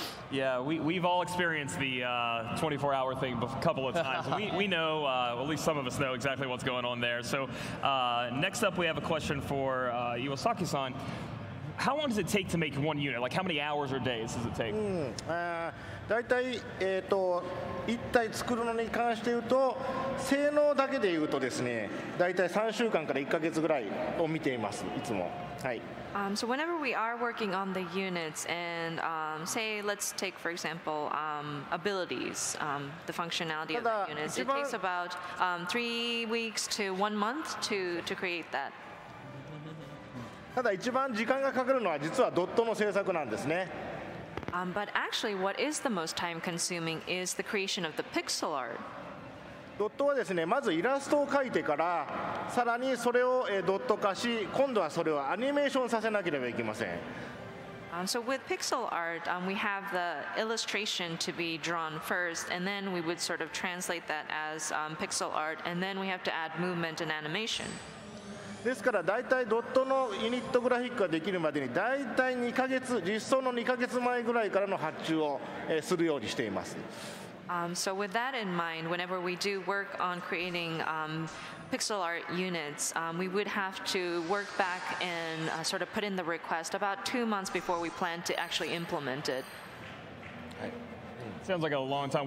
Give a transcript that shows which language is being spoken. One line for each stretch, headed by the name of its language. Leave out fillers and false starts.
English: Yeah, we've all experienced the 24-hour thing a couple of times. We know, at least some of us know exactly what's going on there. So next up we have a question for Iwasaki-san. how long does it take to make one unit? Like how many hours or days does it take?
Japanese: だいたい1体作るのに関して言うと性能だけで言うとですねだいたい3週間から1ヶ月ぐらいを見ていますいつもはい。
English: So whenever we are working on the units and say let's take for example abilities, the functionality of the units, it takes about 3 weeks to 1 month to create that.
Japanese: ただ一番時間がかかるのは実はドットの制作なんですね。
English: But actually what is the most time consuming is the creation of the pixel art.
Japanese: ドットはですねまずイラストを描いてからさらにそれをドット化し今度はそれをアニメーションさせなければいけません。
English: So with pixel art, we have the illustration to be drawn first, and then we would sort of translate that as pixel art, and then we have to add movement and animation.
Japanese: ですから大体ドットのユニットグラフィックができるまでに大体2ヶ月実装の2ヶ月前ぐらいからの発注をするようにしています。
English: So with that in mind, whenever we do work on creating pixel art units, we would have to work back and sort of put in the request about 2 months before we plan to actually implement it. Sounds like a long time.